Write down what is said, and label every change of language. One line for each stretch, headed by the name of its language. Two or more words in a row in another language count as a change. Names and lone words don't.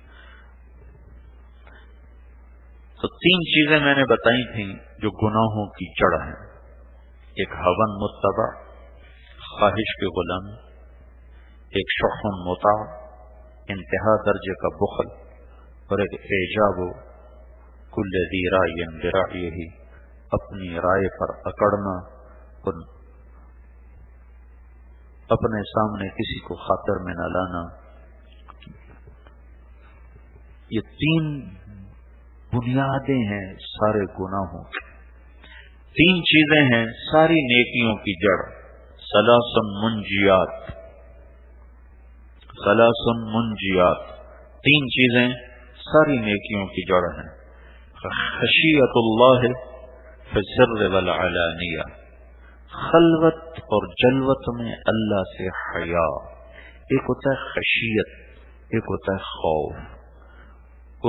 Urdu: تو 3 چیزیں میں نے بتائی تھیں جو گناہوں کی جڑ ہیں، ایک
Arabic: ہون متبع،
Urdu: خواہش کے غلام، ایک
Arabic: شح مطاع،
Urdu: انتہا درجے کا بخل، اور ایک
Arabic: اعجاب کل ذی رأی برأیہ،
Urdu: اپنی رائے پر اکڑنا اور اپنے سامنے کسی کو خاطر میں نہ لانا۔ یہ 3 بنیادیں ہیں سارے گناہوں کی، 3 چیزیں ہیں ساری نیکیوں کی جڑ،
Arabic: ثلاث منجیات، ثلاث منجیات،
Urdu: 3 چیزیں ساری نیکیوں کی جڑ ہیں۔
Arabic: خشیت اللہ فی السر والعلانیہ،
Urdu: خلوت اور جلوت میں اللہ سے حیا۔ ایک ہوتا ہے خشیت، ایک ہوتا ہے خوف۔